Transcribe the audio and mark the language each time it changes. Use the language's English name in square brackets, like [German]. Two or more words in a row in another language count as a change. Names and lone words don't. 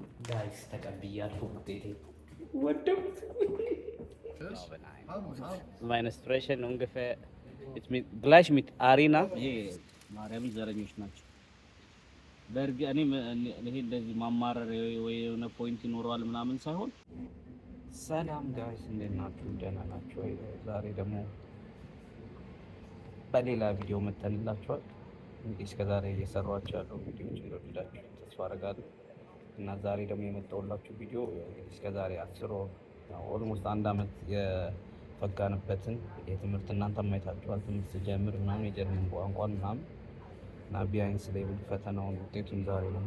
[Amharic] ጋይስ ተቀብያለሁ ውጤቴ ወደውት [German] meine Sprechen ungefähr gleich mit Arena [Amharic] ማርያም ዘረኞች ናቸው። በእርግጥ እኔ እንደዚህ ማማረር ወይ የሆነ ፖይንት ይኖረዋል ምናምን ሳይሆን ሰላም ጋይስ እንዴት ናችሁ? ደህና ናችሁ ወይ? ዛሬ ደግሞ በሌላ ቪዲዮ መጥተንላችኋል። እንግዲህ እስከዛሬ እየሰራኋቸው ያለው ቪዲዮዎች እንደወደዳችሁ ተስፋ አደርጋለሁ እና ዛሬ ደግሞ የመጣሁላችሁ ቪዲዮ እስከዛሬ 10 ኦልሞስት 1 አመት የፈጋንበትን የትምህርት እናንተም አይታችኋል። ትምህርት ስጀምር ምናምን የጀርመን ቋንቋን ምናምን እና ቢያንስ ሌቭል ፈተናውን ውጤቱን ዛሬ ነው